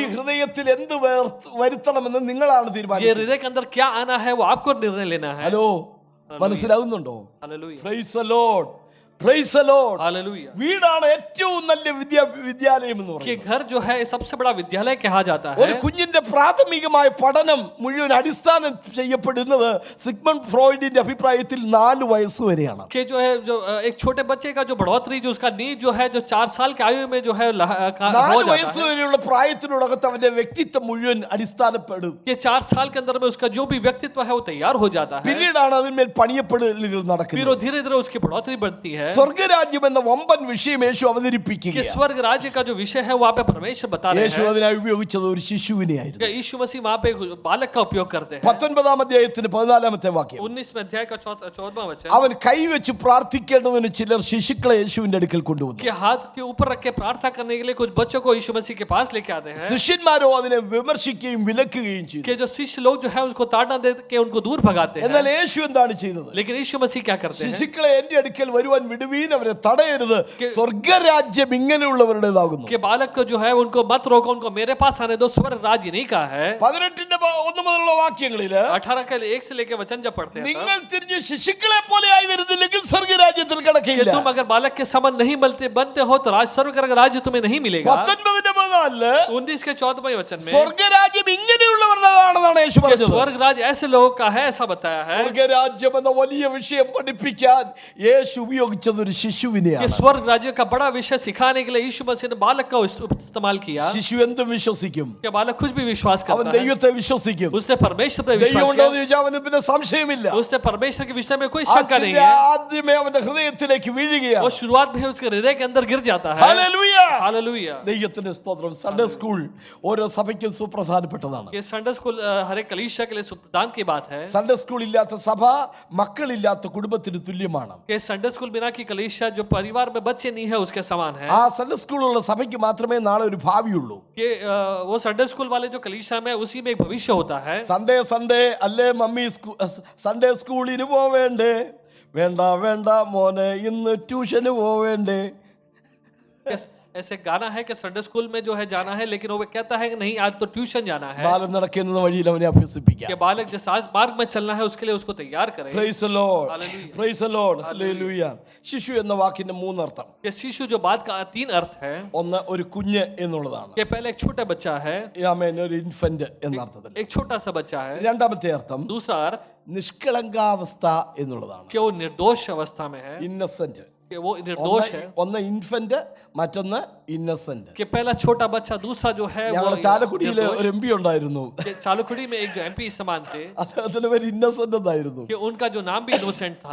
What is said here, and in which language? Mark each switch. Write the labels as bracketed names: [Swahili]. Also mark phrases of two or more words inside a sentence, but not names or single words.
[Hindi] हो। [Malayalam] ഹൃദയത്തിൽ എന്ത് വരുത്തണമെന്ന് നിങ്ങളാണ് [Hindi] ये [Malayalam] തീരുമാനിക്കുന്നത്. [Hindi] हृदय के अंदर क्या आना है वो आपको निर्णय लेना है। [Malayalam] ഹലോ, മനസ്സിലാവുന്നുണ്ടോ? [Hindi] हालेलुया। [English] Praise the Lord, Praise the Lord. [Hindi] हालेलुया। [Malayalam] വീടാണ് ഏറ്റവും നല്ല വിദ്യാലയം എന്ന് [Hindi] कि [Malayalam] പറയുന്നത്. [Hindi] घर जो है सबसे बड़ा विद्यालय कहा जाता [Malayalam] ഒരു [Hindi] है। [Malayalam] കുഞ്ഞിന്റെ പ്രാഥമികമായ പഠനം മുഴുവൻ അടിസ്ഥാനം ചെയ്യപ്പെടുന്നത് സിഗ്മണ്ട് ഫ്രോയിഡിന്റെ അഭിപ്രായത്തിൽ 4 വയസ്സ് വരെയാണ്. [Hindi] कि जो है जो एक छोटे बच्चे का जो बढ़ोतरी जो उसका नींव जो है जो 4 साल की आयु में जो है 4 हो [Malayalam] വയസ്സ് [Hindi] जाता है। [Malayalam] വരെയുള്ള പ്രായത്തിനോടകത്ത് അവന്റെ വ്യക്തിത്വം മുഴുവൻ അടിസ്ഥാനപ്പെടും. [Hindi] कि 4 साल के अंदर में उसका जो भी व्यक्तित्व है वो तैयार हो जाता है। [Malayalam] പിന്നീടാണ് അതിന്മേൽ പണിയപ്പെടലുകൾ [Hindi] फिर [Malayalam] നടക്കുന്നത്. [Hindi] वो धीरे धीरे उसकी बढ़ोतरी बढ़ती है। [Malayalam] സ്വർഗരാജ്യം എന്ന വമ്പൻ വിഷയം യേശു [Hindi] कि [Malayalam] അവതരിപ്പിക്കുക. [Hindi] स्वर्ग राज्य का जो विषय है वहाँ पे परमेश्वर बता रहे യേശു हैं [Malayalam] അതിനായി ഉപയോഗിച്ചത് ഒരു ശിശുവിനെയായിരുന്നു. [Hindi] कि यीशु मसीह वहाँ पे बालक का उपयोग करते हैं। [Malayalam] 19 അധ്യായത്തിന്റെ 14 വാക്യം, [Hindi] 19वें अध्याय का 14वां वचन, [Malayalam] അവൻ കൈവച്ച് പ്രാർത്ഥിക്കേണ്ടതിന് ചിലർ ശിശുക്കളെ യേശുവിന്റെ അടുക്കൽ കൊണ്ടുവന്നു. [Hindi] कि हाथ के ऊपर रख के प्रार्थना करने के लिए कुछ बच्चों को यीशु मसीह के पास लेके आते हैं। [Malayalam] ശിഷ്യന്മാരോ അതിനെ വിമർശിക്കുകയും വിലക്കുകയും ചെയ്തു. [Hindi] कि जो शिष्य लोग जो है उसको ताड़ना दे के उनको दूर भगाते हैं। [Malayalam] എന്നാൽ യേശു എന്താണ് ചെയ്തത്? [Hindi] लेकिन यीशु मसीह क्या करते हैं? [Malayalam] ശിശുക്കളെ എന്റെ അടുക്കൽ വരുവാൻ വിടുവീൻ, അവരെ തടയരുത്, സ്വർഗരാജ്യം ഇങ്ങനെയുള്ളവരുടേതാകുന്നു. [Hindi] कि बालक को जो है उनको मत रोको, उनको मेरे पास आने दो, स्वर्ग राज्य नहीं का है। [Malayalam] 18 മുതലുള്ള വാക്യങ്ങളില് [Hindi] 18 के 1 से लेके वचन जब पढ़ते हैं [Malayalam] നിങ്ങൾ തിരിഞ്ഞ് ശിശുക്കളെ പോലെ ആയി വരുന്നില്ലെങ്കിൽ സ്വർഗരാജ്യത്തിൽ [Hindi] कि [Malayalam] കടക്കയില്ല. [Hindi] तुम अगर बालक के समान नहीं बनते हो तो स्वर्ग का राज्य तुम्हें नहीं मिलेगा। 19 19 के 14वें वचन में [Malayalam] സ്വർഗരാജ്യം ഇങ്ങനെയുള്ളവരുടേതാണെന്നാണ് യേശു [Hindi] कि [Malayalam] പറഞ്ഞത്. [Hindi] स्वर्ग राज्य ऐसे लोगों का है ऐसा बताया है। [Malayalam] സ്വർഗരാജ്യം എന്ന വലിയ വിഷയം പഠിപ്പിക്കാൻ യേശു ഉപയോഗിച്ചത് ഒരു [Hindi] कि [Malayalam] ശിശുവിനെയാണ്. [Hindi] स्वर्ग राज्य का बड़ा विषय सिखाने के लिए यीशु मसीह ने बालक का इस्तेमाल किया। [Malayalam] ശിശു എന്തും വിശ്വസിക്കും, [Hindi] कि बालक कुछ भी विश्वास [Malayalam] അവൻ [Hindi] करता है। [Malayalam] ദൈവത്തെ വിശ്വസിക്കും. [Hindi] उसने परमेश्वर पर विश्वास [Malayalam] ദൈവമുണ്ടോ [Hindi] किया। [Malayalam] എന്ന് ചോദിച്ചാൽ അവന് പിന്നെ സംശയമില്ല. [Hindi] उसने परमेश्वर के विषय में कोई [Malayalam] ആ [Hindi] शंका नहीं [Malayalam] ചിന്ത [Hindi] है। [Malayalam] ആദ്യമേ അവന്റെ ഹൃദയത്തിലേക്ക് വീഴുകയാണ്. [Hindi] वो शुरुआत में उसके हृदय के अंदर गिर जाता है। [Malayalam] ഹല്ലേലൂയ. [Hindi] हालेलुया। [Malayalam] ദൈവത്തിന്റെ സ്തോത്രം. [English] Sunday school [Malayalam] ഓരോ സഭയ്ക്കും സുപ്രധാനപ്പെട്ടതാണ്. [Hindi] ये [English] Sunday school [Hindi] हर एक कलीसिया के लिए सुप्रदान की बात है। [English] Sunday school [Malayalam] ഇല്ലാത്ത സഭ മക്കളില്ലാത്ത കുടുംബത്തിന് തുല്യമാണ്. [Hindi] कि [English] Sunday school [Hindi] बिना की कलीसिया जो परिवार में बच्चे नहीं है उसके समान है। [Malayalam] ആ [English] Sunday schoolഉള്ള [Malayalam] സഭയ്ക്ക് മാത്രമേ നാളെ ഒരു ഭാവിയുള്ളൂ. [Hindi] कि वो [English] Sunday school [Hindi] वाले जो कलीसिया में उसी में एक भविष्य होता है। [Malayalam] സൺഡേ അല്ലേ മമ്മി [English] Sunday schoolഇന് [Malayalam] പോവേണ്ടേ, വേണ്ട വേണ്ട മോനെ ഇന്ന് ട്യൂഷന് പോവേണ്ടേ. [Hindi] ऐसे गाना है कि [English] Sunday school [Hindi] में जो है जाना है, लेकिन वो कहता है कि नहीं आज तो ट्यूशन जाना है। [Malayalam] ബാലൻ നടക്കുന്ന വഴിയിൽ അവനെ അഭ്യസിപ്പിക്കാം. [Hindi] कि बालक जिस आज मार्ग में चलना है उसके लिए उसको तैयार करें। [English] Praise the Lord, Hallelujah. Praise the Lord, [Malayalam] ഹല്ലേലൂയ. ശിശു എന്ന വാക്കിന്റെ മൂന്നർത്ഥം. [Hindi] कि शिशु जो बात का 3 अर्थ है। [Malayalam] ഒന്ന് ഒരു കുഞ്ഞ് എന്നുള്ളതാണ്. [Hindi] कि पहले एक छोटा बच्चा है, [Malayalam] ആമേൻ, ഒരു ഇൻഫന്റ് എന്ന അർത്ഥത്തിൽ. [Hindi] एक छोटा सा बच्चा है। [Malayalam] രണ്ടാമത്തെ അർത്ഥം [Hindi] दूसरा अर्थ [Malayalam] നിഷ്കളങ്കാവസ്ഥ എന്നുള്ളതാണ്. [Hindi] कि वो निर्दोष अवस्था में है, [Malayalam] ഇന്നസെന്റ്. [Hindi] कि वो निर्दोष है। [Malayalam] ഒന്ന് ഇൻഫന്റ്, മറ്റൊന്ന് ഇന്നസെന്റ്. [Hindi] कि पहला छोटा बच्चा, दूसरा जो है वो [Malayalam] ഞങ്ങളുടെ ചാലക്കുടിയിലെ ഒരു എം പി ഉണ്ടായിരുന്നു. [Hindi] कि चालुकुड़ी में एक जो एमपी समान थे, [Malayalam] അദ്ദേഹത്തിന്റെ പേര് ഇന്നസെന്റ് എന്നായിരുന്നു. [Hindi] कि उनका जो नाम भी इनोसेंट था,